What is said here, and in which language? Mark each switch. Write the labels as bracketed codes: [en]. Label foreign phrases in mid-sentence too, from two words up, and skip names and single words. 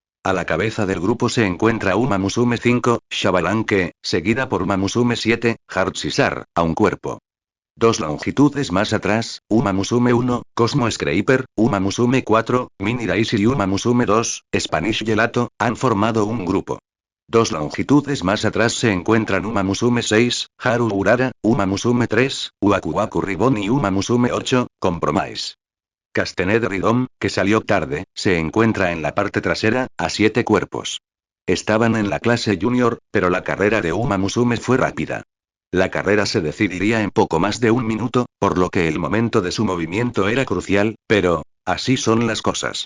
[es] A la cabeza del grupo se encuentra Uma Musume 5, Xabalanque, seguida por Uma Musume 7, Heartsisar, a un cuerpo. 2 longitudes más atrás, Uma Musume 1, Cosmo Scraper, Uma Musume 4, Mini Daisy y Uma Musume 2, Spanish Gelato, han formado un grupo. 2 longitudes más atrás se encuentran Uma Musume 6, Haru Urara, Uma Musume 3, Uaku Ribbon y Uma Musume 8, Compromise. Castanet Rhythm, que salió tarde, se encuentra en la parte trasera, a 7 cuerpos. Estaban en la clase junior, pero la carrera de Uma Musume fue rápida. La carrera se decidiría en poco más de 1 minuto, por lo que el momento de su movimiento era crucial, pero, así son las cosas.